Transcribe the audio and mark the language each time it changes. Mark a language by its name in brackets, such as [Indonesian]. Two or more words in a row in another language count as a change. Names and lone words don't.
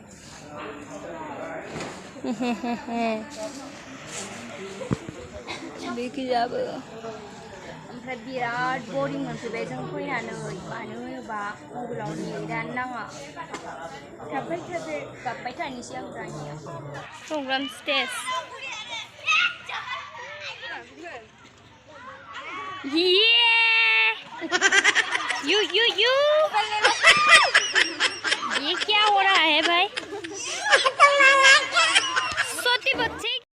[Bodo] बेखिजाबो। ओमफ्राय बिराद बरिं मोनफैबाय जों फैनानै, मानो होनोबा मबाइलाव नेटानो नाङा। गाबबाय थानोसै आं दानिया। [English] program stage. [Hindi] यू ये क्या हो रहा है भाई? सोती बच्चे।